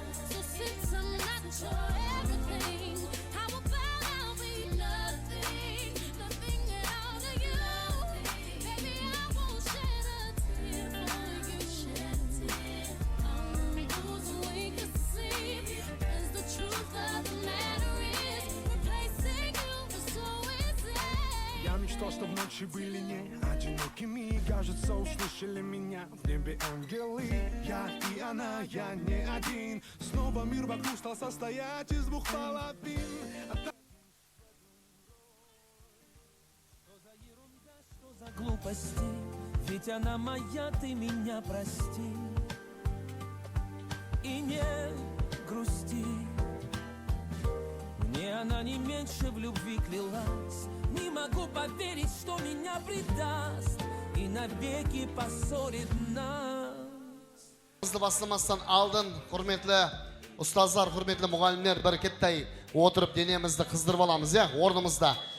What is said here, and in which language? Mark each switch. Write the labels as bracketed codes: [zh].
[en] So since I'm not your everything, how about I'll be nothing, nothing at all to you? Baby, I won't shed a tear for you, shed a tear. So we can sleep, 'cause the truth of the matter is, replacing you is so easy. [ru] Я мечтал, что в ночи были не одинокими. Кажется, услышали меня в небе ангелы. Я и она, я не один. Снова мир вокруг стал состоять из двух половин. Что за глупости? Ведь она моя, ты меня прости. И не грусти. Мне она не меньше в любви клялась. Не могу поверить, что меня предаст и навеки поссорит нас. [kk] Bizді бастамастан алдын, құрметлі ұстаздар, құрметлі мұғалімдер, бір кеттей отырып денемізді қыздырып аламыз, орнымызда.